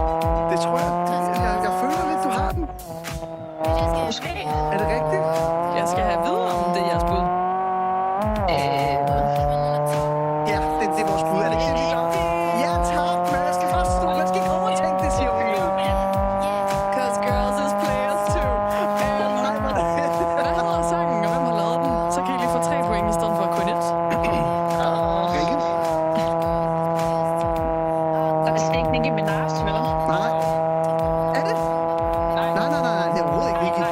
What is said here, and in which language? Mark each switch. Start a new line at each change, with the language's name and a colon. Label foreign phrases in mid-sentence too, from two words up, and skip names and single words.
Danish: Det tror jeg. Jeg føler lidt, du har den. Måske. Er det rigtigt? Jeg skal have videre, om det er jeres bud. Ja, det er vores bud. Er det ikke det? Ja, tak. Men jeg skal først... Man skal ikke overtænke det, siger hun.
English: Cause girls is players too.
Danish: Hvad hedder sangen, og hvem har lavet den? Så kan I lige få 3 point i stedet for kun 1. Rikke? Og det er ikke Nicki Minaj, vel? Nej. Er det? Nej. Nej. Det er overhovedet ikke Vicky.